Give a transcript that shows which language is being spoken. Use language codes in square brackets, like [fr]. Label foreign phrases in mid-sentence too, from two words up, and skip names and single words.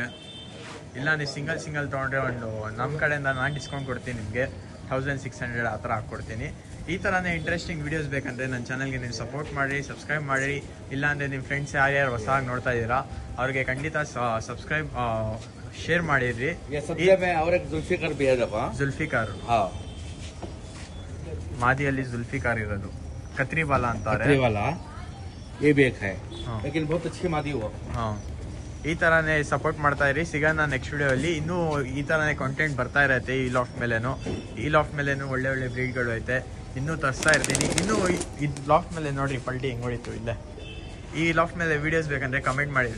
[kn] ಇಲ್ಲ ನೀವು ಸಿಂಗಲ್ ತೊಗೊಂಡ್ರೆ ಒಂದು ನಮ್ಮ ಕಡೆಯಿಂದ ನಾನು ಡಿಸ್ಕೌಂಟ್ ಕೊಡ್ತೀನಿ ನಿಮಗೆ 1600 ಆ ಥರ ಹಾಕ್ಕೊಡ್ತೀನಿ. ಈ ಥರನೇ [en] interesting videos [kn] ಬೇಕಂದರೆ ನನ್ನ ಚಾನಲ್ಗೆ ನೀವು ಸಪೋರ್ಟ್ ಮಾಡಿರಿ, ಸಬ್ಸ್ಕ್ರೈಬ್ ಮಾಡಿರಿ. ಇಲ್ಲಾಂದರೆ ನಿಮ್ಮ ಫ್ರೆಂಡ್ಸ್ ಯಾರ್ಯಾರು ಹೊಸದಾಗಿ ನೋಡ್ತಾ ಇದ್ದೀರಾ ಅವ್ರಿಗೆ ಖಂಡಿತ [en] subscribe share [kn] ಮಾಡಿರಿ. [hi] ये सब्जे में और एक जुल्फिकर भी है देखो. ಜುಲ್ಫಿಕಾರ್ हाँ [kn] ಮಾದಿಯಲ್ಲಿ ಜುಲ್ಫಿಕಾರ್ ಇರೋದು ಕತ್ರಿ ಬಾಲ ಅಂತಾರೆ. [hi] कतरी वाला ये भी एक है हाँ. लेकिन बहुत अच्छी मादी वो. [kn] ಹಾಂ, ಈ ಥರನೇ ಸಪೋರ್ಟ್ ಮಾಡ್ತಾ ಇರಿ. ಸಿಗೋಣ ನೆಕ್ಸ್ಟ್ ವಿಡಿಯೋಲ್ಲಿ. ಇನ್ನೂ ಈ ಥರನೇ ಕಾಂಟೆಂಟ್ ಬರ್ತಾ ಇರತ್ತೆ. ಈ ಲಾಫ್ಟ್ ಮೇಲೇನು ಒಳ್ಳೆ ಬ್ರೀಡ್ಗಳು ಐತೆ. ಇನ್ನೂ ತರಿಸ್ತಾ ಇರ್ತೀನಿ. ಇನ್ನೂ ಈ ಲಾಫ್ಟ್ ಮೇಲೆ ನೋಡ್ರಿ ಪಲ್ಟಿ ಹೆಂಗೆ ಹೊಡಿತು ಇಲ್ಲೇ. ಈ ಲಾಫ್ಟ್ ಮೇಲೆ ವೀಡಿಯೋಸ್ ಬೇಕಂದ್ರೆ ಕಮೆಂಟ್ ಮಾಡಿದ್ರಿ.